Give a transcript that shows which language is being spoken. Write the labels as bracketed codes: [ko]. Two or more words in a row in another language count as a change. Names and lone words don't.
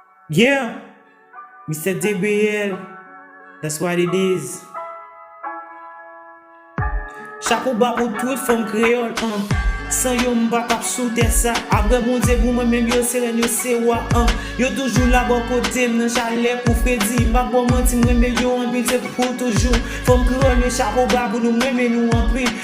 [en] Yeah, Mister D B L, that's what it is. [ht] Chapo ba pou tout fanm kreyòl, an. San yo m pa k ap sou tèt sa. Apre Bondye pou mwen menm yo se renn yo se wa, an. Yo toujou la bò kote m nan chalè pou Freddy. M pa bon manti m renn yo anpil se pou toujou. Fanm kreyòl yo chapo ba pou nou m renn nou anpil.